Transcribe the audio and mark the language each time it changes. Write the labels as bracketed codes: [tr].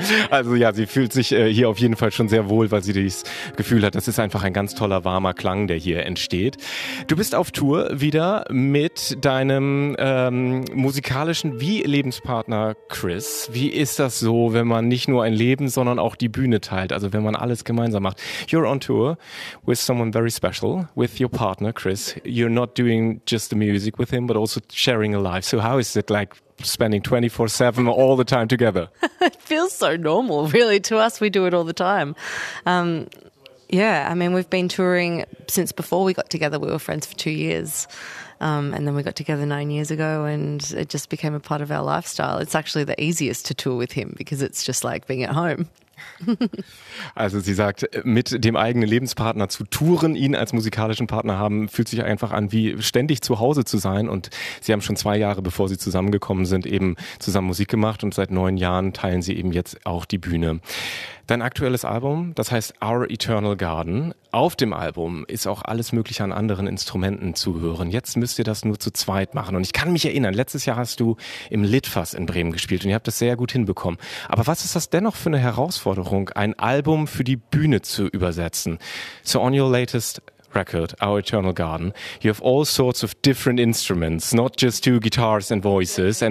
[de] Also ja, sie fühlt sich hier auf jeden Fall schon sehr wohl, weil sie das Gefühl hat, das ist einfach ein ganz toller, warmer Klang, der hier entsteht. Du bist auf Tour wieder mit deinem musikalischen wie Lebenspartner Chris. Wie ist das so, wenn man nicht nur ein Leben, sondern auch die Bühne teilt, also wenn man alles gemeinsam macht? [en] You're on tour with someone very special, with your partner Chris. You're not doing just the music with him, but also sharing a life. So how is it like spending 24/7 all the time together? It feels so normal, really. To us, we do it all the time. Yeah, I mean, we've been touring since before we got together. We were friends for 2 years. And then we got together 9 years ago and it just became a part of our lifestyle. It's actually the easiest to tour with him because it's just like being at home. [de] Also sie sagt, mit dem eigenen Lebenspartner zu touren, ihn als musikalischen Partner haben, fühlt sich einfach an, wie ständig zu Hause zu sein. Und sie haben schon 2 Jahre, bevor sie zusammengekommen sind, eben zusammen Musik gemacht. Und seit 9 Jahren teilen sie eben jetzt auch die Bühne. Dein aktuelles Album, das heißt Our Eternal Garden. Auf dem Album ist auch alles Mögliche an anderen Instrumenten zu hören. Jetzt müsst ihr das nur zu zweit machen. Und ich kann mich erinnern, letztes Jahr hast du im Litfaß in Bremen gespielt und ihr habt das sehr gut hinbekommen. Aber was ist das dennoch für eine Herausforderung, ein Album für die Bühne zu übersetzen? [en] So on your latest record, Our Eternal Garden, you have all sorts of different instruments, not just 2 guitars and voices.